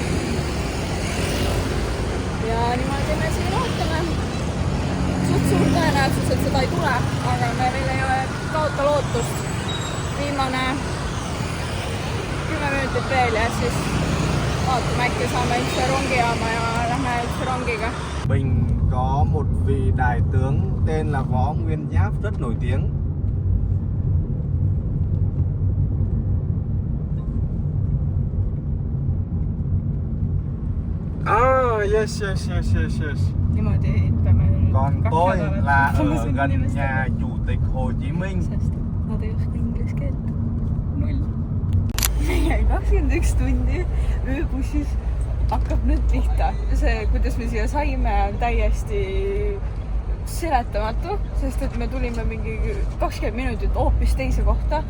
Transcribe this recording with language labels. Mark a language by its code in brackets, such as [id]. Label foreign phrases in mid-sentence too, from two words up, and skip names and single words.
[et] Ja niimoodi me siin ootame. Suur tõenäosus, et seda ei tule, aga me veel ei kaota lootust. Viimane 10 minutit veel ja siis vaatame, äkki saame üldse rongijaama ja lähme üldse rongiga. [vi] Mình có một vị đại tướng tên là Võ Nguyên Giáp rất nổi tiếng. Yes. [et] Niimoodi peame [vi] Còn tôi là ở gần nhà Chủ tịch Hồ Chí Minh. [et] Sest nad ei oska ingles keelt. 0. Meie 21 tundi ööbussis hakkab nüüd pihta. See, kuidas me siia saime, on täiesti seletamatu, sest et me tulime mingi 20 minutit hoopis teise kohta.